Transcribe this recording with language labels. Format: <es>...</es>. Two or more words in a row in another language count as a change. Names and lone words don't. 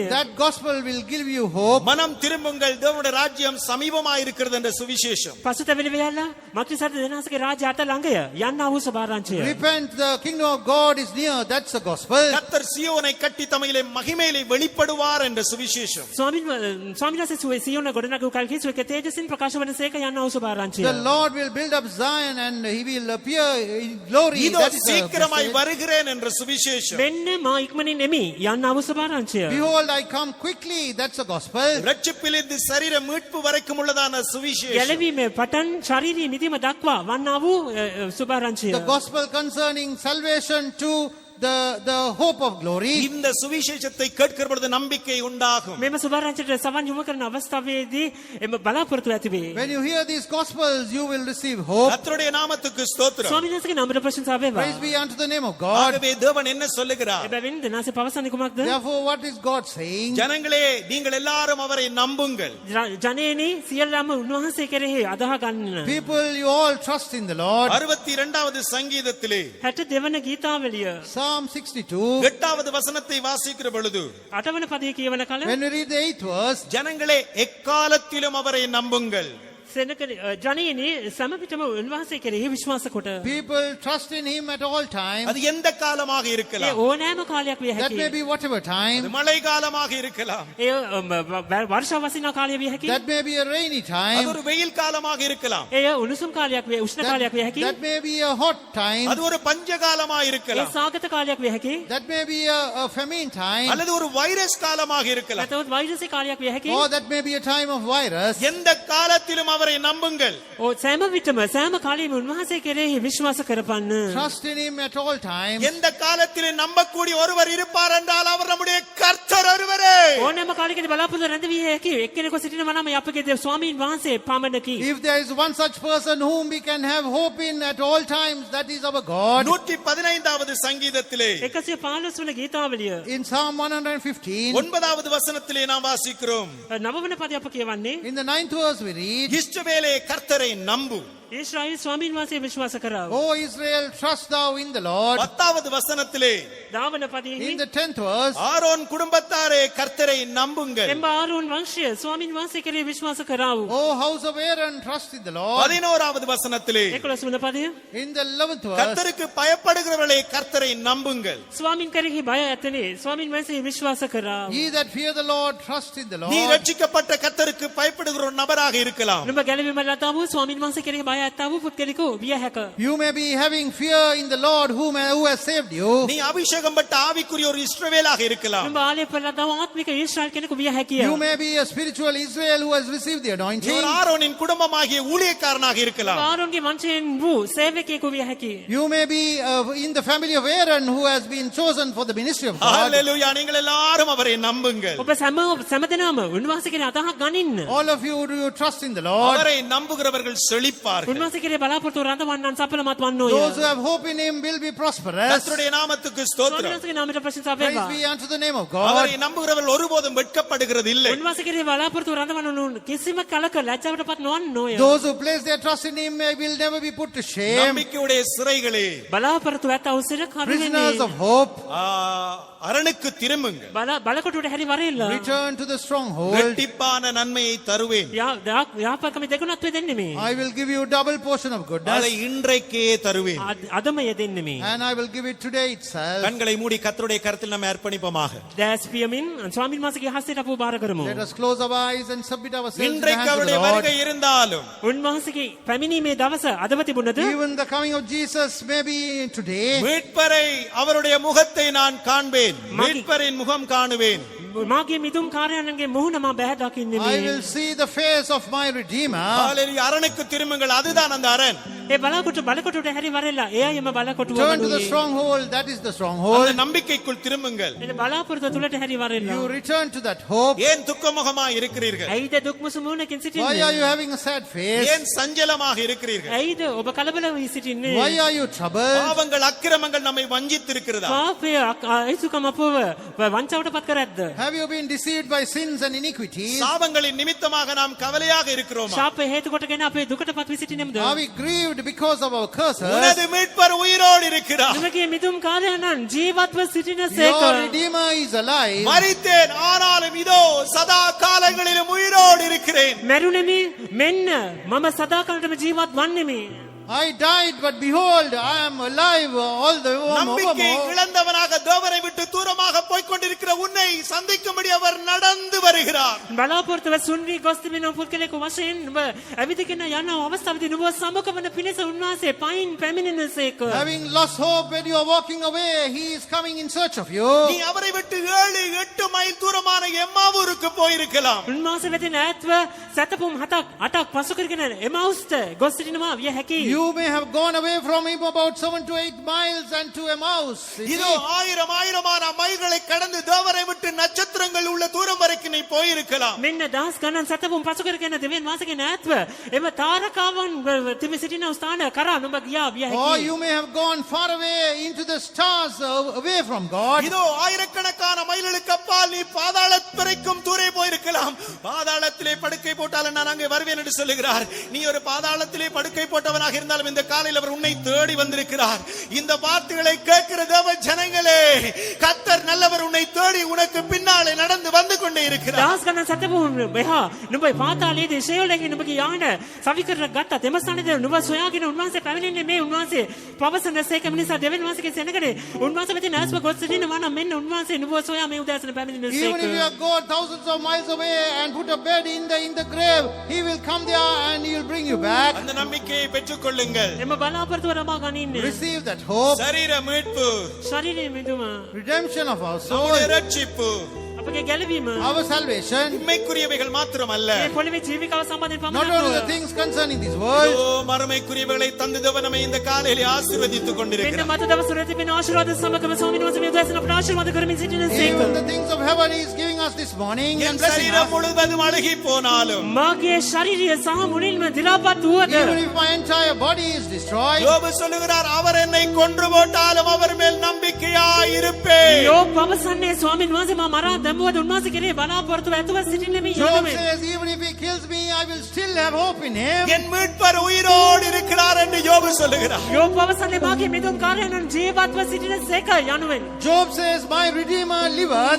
<en>That gospel will give you hope.</en> <ta>மனம் திரும்புங்கள், தேவனுடைய ராஜ்யம் சமீபமாய் இருக்கிறது என்ற சுவிசேஷம்.</ta> <si>පසුතැවිලි වෙලා මක්නිසාද දෙනාසගේ රාජ්‍ය අත ළඟය යන්නා වූ සුභාරංචිය.</si> <en>Repent, the kingdom of God is near. That's the gospel.</en> <ta>கர்த்தர் சீயோனை கட்டி தமையிலே மகிமையிலே வெளிப்படுவார் என்ற சுவிசேஷம்.</ta> <si>ස්වාමීන් වහන්සේ සියොන ගොඩනගු කල්හි සුවක තේජසින් ප්‍රකාශ වන සේක යන්නා වූ සුභාරංචිය.</si> <en>The Lord will build up Zion and he will appear in glory.</en> <ta>இதோ</ta> <en>That is the</en> <ta>சீக்கிரமாய்</ta> <en>message.</en> <ta>வருகிறேன் என்ற சுவிசேஷம்.</ta> <si>මෙන්න මා ඉක්මනින් එමි යන්නා වූ සුභාරංචිය.</si> <en>Behold, I come quickly. That's the gospel.</en> <ta>ரட்சிப்பிலிருந்து சரீர மீட்பு வரைக்கும் உள்ளதான சுவிசேஷம்.</ta> <si>ගැලවීමේ පටන් ශාරීරික මිදීම දක්වා වන්නා වූ සුභාරංචිය.</si> <en>The gospel concerning salvation to the hope of glory.</en> <ta>இந்த சுவிசேஷத்தை கேட்கிற பொழுது நம்பிக்கை உண்டாகும்.</ta> <si>මෙම සුභාරංචියට සවන් යොමු කරන අවස්ථාවේදී එම බලාපොරොත්තු ඇති වේ.</si> <en>When you hear these gospels, you will receive hope.</en> <ta>கர்த்தருடைய நாமத்துக்கு ஸ்தோத்திரம்.</ta> <si>ස්වාමීන් වහන්සේගේ නාමයට ප්‍රශංසා වේවා.</si> <en>Praise be unto the name of God.</en> <ta>ஆகவே தேவன் என்ன சொல்லுகிறார்?</ta> <si>එබැවින් දෙනාසේ පවසන්නේ කුමක්ද?</si> <en>Therefore, what is God saying?</en> <ta>ஜனங்களே, நீங்கள் எல்லாரும் அவரை நம்புங்கள்.</ta> <si>ජනේනි සියල්ලම උන්වහන්සේ කෙරෙහි අදහ ගන්න.</si> <en>People, you all trust in the Lord.</en> <ta>62வது சங்கீதத்திலே</ta> <si>62 වන ගීතාවලිය</si> <en>Psalm 62.</en> <ta>8வது வசனத்தை வாசிக்கிற பொழுது</ta> <si>8 වන පදයේ කියවන කල</si> <en>When we read the 8th verse,</en> <ta>ஜனங்களே எக்காலத்திலும் அவரை நம்புங்கள்.</ta> <si>සෙනක ජනේනි සමපිටම උන්වහන්සේ කෙරෙහි විශ්වාස කොට.</si> <en>people trust in him at all times.</en> <ta>அது எந்த காலமாக</ta> <si>ඒ</si> <ta>இருக்கலாம்.</ta> <si>ඕනෑම කාලයක් විය</si> <en>That may</en> <si>හැකියි.</si> <en>be whatever time.</en> <ta>அது மழை காலமாக இருக்கலாம்.</ta> <si>ඒ වර්ෂාව වසිනා කාලය විය හැකියි.</si> <en>That may be a rainy</en> <ta>அது</ta> <en>time.</en> <ta>ஒரு வெயில் காலமாக இருக்கலாம்.</ta> <si>ඒ උණුසුම් කාලයක් විය උෂ්ණ කාලයක් විය හැකියි.</si> <en>That may be a hot time.</en> <ta>அது ஒரு பஞ்ச காலமாக</ta> <si>ඒ</si> <ta>இருக்கலாம்.</ta> <si>සාගත කාලයක් විය හැකියි.</si> <en>That may be a famine time.</en> <ta>அல்லது ஒரு வைரஸ் காலமாக இருக்கலாம்.</ta> <si>නැතවත් වෛරසී කාලයක් විය හැකියි.</si> <en>Or that may be a time of virus.</en> <ta>எந்த காலத்திலும் அவரை நம்புங்கள்.</ta> <si>සෑම විටම සෑම කාලෙම උන්වහන්සේ කෙරෙහි විශ්වාස කරපන්න.</si> <en>Trust in him at all times.</en> <ta>எந்த காலத்திலே நம்பக்கூடிய ஒருவர் இருப்பார் என்றால் அவர் நம்முடைய கர்த்தர் ஒருவரே.</ta> <si>ඕනෑම කාලයකදී බලාපොරොත්තු රැඳවිය හැකි එක්කෙනෙකු සිටිනවා නම් අපගේ දේව ස්වාමීන් වහන්සේ පමණකි.</si> <en>If there is one such person whom we can have hope in at all times, that is our God.</en> <ta>115வது சங்கீதத்திலே</ta> <si>115 වන ගීතාවලිය</si> <en>In Psalm 115,</en> <ta>9வது வசனத்திலே நாம் வாசிக்கிறோம்.</ta> <si>9 වන පදය අප කියවන්නේ</si> <en>in the 9th verse we read,</en> <ta>இஸ்ரவேலே கர்த்தரை நம்பு.</ta> <si>ඊශ්‍රායෙල් ස්වාමීන් වහන්සේ විශ්වාස කරාව.</si> <en>O Israel, trust thou in the Lord.</en> <ta>10வது வசனத்திலே</ta> <si>දාවන පදයෙහි</si> <en>In the 10th verse,</en> <ta>ஆரோன் குடும்பத்தாரே கர்த்தரை நம்புங்கள்.</ta> <si>එම්බ ආරෝන් වංශය ස්වාමීන් වහන්සේ කෙරෙහි විශ්වාස කරාව.</si> <en>O house of Aaron, trust in the Lord.</en> <ta>11வது வசனத்திலே</ta> <si>11 වන පදය</si> <en>In the 11th verse,</en> <ta>கர்த்தருக்கு பயப்படுகிறவர்களே கர்த்தரை நம்புங்கள்.</ta> <si>ස්වාමීන් කෙරෙහි බය ඇතනේ ස්වාමීන් වහන්සේ විශ්වාස කරාව.</si> <en>ye that fear the Lord, trust in the</en> <ta>நீ</ta> <en>Lord.</en> <ta>ரட்சிக்கப்பட்ட கர்த்தருக்கு பயப்படுகிற ஒரு நபராக இருக்கலாம்.</ta> <si>නුඹ ගැලවීම ලතාව ස්වාමීන් වහන්සේ කෙරෙහි බය ඇත්තාව පුද්ගලිකව විය හැක.</si> <en>You may be having fear in the Lord who has saved you.</en> <ta>நீ அபிஷேகம் பட்ட ஆவிக்குரிய ஒரு இஸ்ரவேலாக இருக்கலாம்.</ta> <si>නුඹ ආලේප ලතාව ආත්මික ඊශ්‍රායෙල් කෙනෙකු විය හැකිය.</si> <en>You may be a spiritual Israel who has received the</en> <ta>நீ</ta> <en>anointing.</en> <ta>ஒரு ஆரோனின் குடும்பமாகிய ஊழியக்காரனாக இருக்கலாம்.</ta> <si>ආරෝන්ගේ වංශයෙන් වූ සේවකයෙකු විය හැකිය.</si> <en>You may be in the family of Aaron who has been chosen for the ministry of God.</en> <ta>ஹalleluya. நீங்கள் எல்லாரும் அவரை நம்புங்கள்.</ta> <si>ඔබ සෑමදෙනාම උන්වහන්සේ කෙරෙහි අදහක් ගනින්න.</si> <en>All of you, do you trust in the Lord?</en> <ta>அவரை நம்புகிறவர்கள் செழிப்பார்கள்.</ta> <si>උන්වහන්සේ කෙරෙහි බලාපොරොත්තු රඳවන්නන් සඵලමත් වන්නෝය.</si> <en>Those who have hope in him will be prosperous.</en> <ta>கர்த்தருடைய நாமத்துக்கு ஸ்தோத்திரம்.</ta> <si>උන්වහන්සේගේ නාමයට ප්‍රශංසා</si> <en>Praise</en> <si>වේවා.</si> <en>be unto the name of God.</en> <ta>அவரை நம்புகிறவர்கள் ஒருபோதும் வெட்கப்படுகிறது இல்லை.</ta> <si>උන්වහන්සේ කෙරෙහි බලාපොරොත්තු රඳවන්නු කිසිම කලක ලැජ්ජාවටපත් නොවන්නෝය.</si> <en>Those who place their trust in him will never be put to shame.</en> <ta>நம்பிக்கையுடைய சிறைகளே,</ta> <si>බලාපොරොත්තු ඇත්තා වූ සිරකරු</si> <en>Prisoners of</en> <si>වෙන්නේ.</si> <en>hope,</en> <ta>அரணுக்கு திரும்புங்கள்.</ta> <si>බලකොටුවට හැරි වරෙල්ල.</si> <en>return to the stronghold.</en> <ta>இரட்டிப்பான நன்மையை தருவேன்.</ta> <si>යාපකම දෙගුණත් වේ දෙන්නේ මේ.</si> <en>I will give you double portion of</en> <ta>அதை</ta> <en>goodness,</en> <ta>இன்றைக்கே தருவேன்.</ta> <si>අදම යෙදෙන්නේ මේ.</si> <en>and I will give it today itself.</en> <ta>கண்களை மூடி கர்த்தருடைய கருத்தில் நம்ம அர்ப்பணிப்போமாக.</ta> <si>දැස් පියමින් ස්වාමීන් වහන්සේගේ හස්තයට අපව බාර කරමු.</si> <en>Let us close our eyes and submit ourselves to the</en> <ta>இன்றைக்கு</ta> <en>hands of the</en> <ta>அவருடைய</ta> <en>Lord.</en> <ta>வருகை இருந்தாலும்</ta> <si>උන්වහන්සේගේ පැමිණීමේ දවස අදව තිබුණද</si> <en>Even the coming of Jesus may be today.</en> <ta>மீட்பரை அவருடைய முகத்தை நான் காண்பேன். மீட்பரின் முகம் காணுவேன்.</ta> <si>මාගේ මිදුම් කාර්යයන්ගේ මුහුණ මා බැහැ දකින්නේ</si> <en>I</en> <si>මේ.</si> <en>will see the face of my Redeemer.</en> <ta>ஹalleluya. அரணுக்கு திரும்புங்கள். அதுதான் அந்த அரண்.</ta> <si>ඒ බලකොටුවට හැරි වරෙල්ලා එයයි එම බලකොටුව</si> <en>Turn to the</en> <si>වනුයේ.</si> <en>stronghold, that is the</en> <ta>அந்த</ta> <en>stronghold.</en> <ta>நம்பிக்கைக்குள் திரும்புங்கள்.</ta> <si>එන බලාපොරොත්තු තුලට හැරි වරෙල්ලා.</si> <en>You return to that hope.</en> <ta>ஏன் துக்கமுகமாய் இருக்கிறீர்கள்?</ta> <si>ඇයිද දුක්මුසු මුහුණකින්</si> <en>Why</en> <si>සිටින්නේ?</si> <en>are you having a sad face?</en> <ta>ஏன் சஞ்சலமாக இருக்கிறீர்கள்?</ta> <si>ඇයිද ඔබ කලබල වී සිටින්නේ?</si> <en>Why are you troubled?</en> <ta>பாவங்கள் அக்கிரமங்கள் நம்மை வஞ்சித்திருக்கிறதா?</ta> <si>පාපය අයිසුකම අපව වංචාවටපත් කරද්ද?</si> <en>Have you been deceived by sins and iniquities?</en> <ta>சாபங்களின் நிமித்தமாக நாம் கவலையாக இருக்கிறோமா?</ta> <si>ශාපය හේතු කොටගෙන අපේ දුකටපත් වී සිටින්නේමද?</si> <en>Are we grieved because of our curses?</en> <ta>உனது மீட்பர் உயிரோடு இருக்கிறார்.</ta> <si>නුඹගේ මිදුම් කාර්යයන් ජීවත්ව සිටින</si> <en>Your</en> <si>සේක.</si> <en>Redeemer is alive.</en> <ta>மரித்தேன், ஆனாலும் இதோ சதா காலங்களிலும் உயிரோடு இருக்கிறேன்.</ta> <si>මැරුණෙමි මෙන්න මම සදාකාලටම ජීවත් වන්නෙමි.</si> <en>I died, but behold, I am alive all the</en> <ta>நம்பிக்கை</ta> <en>more.</en> <ta>இழந்தவனாக தேவனை விட்டு தூரமாக போய்க் கொண்டிருக்கிற உன்னை சந்திக்கும்படி அவர் நடந்து வருகிறார்.</ta> <si>බලාපොරොත්තුව සුන්වී ගොස් තිබෙන පුද්ගලයෙකු වශයෙන් නුඹ ඇවිදගෙන යන අවස්ථාවේදී නුඹ සමුග වන පිණිස උන්වහන්සේ පයින් පැමිණෙනසේක.</si> <en>Having lost hope when you are walking away, he is coming in search of you.</en> <ta>நீ அவரை விட்டு 7-8 மைல் தூரமான எம்மாவூருக்கு போயிருக்கலாம்.</ta> <si>උන්වහන්සේ වෙතින් ඈත්ව සතපුම් 7-8ක් පසු කරගෙන එමවුස්ට ගොස් සිටිනවා විය හැකියි.</si> <en>You may have gone away from him about 7 to 8 miles and to Emmaus.</en> <ta>இதோ ஆயிரமான மைல்களை கடந்து தேவரை விட்டு நட்சத்திரங்கள் உள்ள தூரம் வரைக்கும் நீ போயிருக்கலாம்.</ta> <si>මෙන්න දහස් ගණන් සතපුම් පසු කරගෙන දෙවියන් වහන්සේගෙන් ඈත්ව එම තාරකාවන් තිබි සිටින ස්ථාන කරා නුඹ ගියා විය</si> <en>Or</en> <si>හැකියි.</si> <en>you may have gone far away into the stars away from God.</en> <ta>இதோ ஆயிரக்கணக்கான மைல்களுக்கு அப்பால் நீ பாதாள வரைக்கும் தூரே போயிருக்கலாம். பாதாளத்திலே படுக்கை போட்டாலும் நான் அங்கே வருவேன் என்று சொல்லுகிறார். நீ ஒரு பாதாளத்திலே படுக்கை போட்டவனாக இருந்தாலும் இந்த காலையில் அவர் உன்னை தேடி வந்திருக்கிறார். இந்த வார்த்தைகளை கேட்கிற தேவ ஜனங்களே, கர்த்தர் நல்லவர், உன்னை தேடி உனக்கு பின்னாலே நடந்து வந்து கொண்டே இருக்கிறார்.</ta> <si>දහස් ගණන් සතපුම් මෙහා නුඹ පාතාලයේදී ශේවලයෙන් නුඹගේ යාන සවිකර ගත්තා. තෙම ස්ථානයේදී නුඹ සොයාගෙන උන්වහන්සේ පැමිණෙන්නේ මේ උන්වහන්සේ පවසන සේකම නිසා දෙවියන් වහන්සේගේ සෙනගනේ උන්වහන්සේ වෙතින් ඈස්ව ගොස් සිටිනවා නම් මෙන්න උන්වහන්සේ නුඹ සොයා මේ උදෑසන පැමිණෙන</si> <en>Even if you</en> <si>සේක.</si> <en>have gone thousands of miles away and put a bed in the grave, he will come there and he will bring you back.</en> <ta>அந்த நம்பிக்கையை பெற்றுக் கொள்ளுங்கள்.</ta> <si>එම බලාපොරොත්තුව ලබා ගනින්න.</si> <en>Receive that hope.</en> <ta>சரீர மீட்பு,</ta> <si>ශරීරයේ මිදුම</si> <en>Redemption of our soul.</en> <ta>நம்முடைய ரட்சிப்பு,</ta> <si>අපගේ ගැලවීම</si> <en>Our salvation.</en> <ta>இம்மைக்குரியவைகள் மாத்திரமல்ல,</ta> <si>මේ පොළවේ ජීවිකාව සම්බන්ධයෙන්</si> <en>Not only the</en> <si>පමණක්</si> <en>things concerning this world.</en> <ta>ஓ மறுமைக்குரியவைகளை தந்து தேவன் நம்மை இந்த காலையிலே ஆசீர்வதித்துக்</ta> <si>මෙන්න</si> <ta>கொண்டிருக்கிறார்.</ta> <si>මත දවසට තිබෙන ආශිර්වාද සමගම ස්වාමීන් වහන්සේ මේ උදෑසන අපට ආශිර්වාද කරමින් සිටින සේක.</si> <en>Even the things of heaven he is giving us this morning and</en> <ta>என்</ta> <en>blessing</en> <ta>சரீரம்</ta> <en>us.</en> <ta>முழுவதும் அழுகி போனாலும்,</ta> <si>මාගේ ශරීරය සහ මුලින්ම දිලාපත් වුවද</si> <en>Even if my entire body is destroyed.</en> <ta>யோபு சொல்லுகிறார், அவர் என்னை கொன்று போட்டாலும் அவர் மேல் நம்பிக்கையாய் இருப்பேன்.</ta> <si>යෝබ් පවසන්නේ ස්වාමීන් වහන්සේ මා මරා දැමුවද උන්වහන්සේ කෙරේ බලාපොරොත්තු ඇතුව සිටින්නේ</si> <en>Job</en> <si>යනුවෙන්.</si> <en>says, even if he kills me, I will still have hope in him.</en> <ta>என் மீட்பர் உயிரோடு இருக்கிறார் என்று யோபு சொல்லுகிறார்.</ta> <si>යෝබ් පවසන්නේ මාගේ මිදුම්කාරයන් ජීවත්ව සිටින සේක යනුවෙන්.</si> <en>Job says, my Redeemer liveth.</en>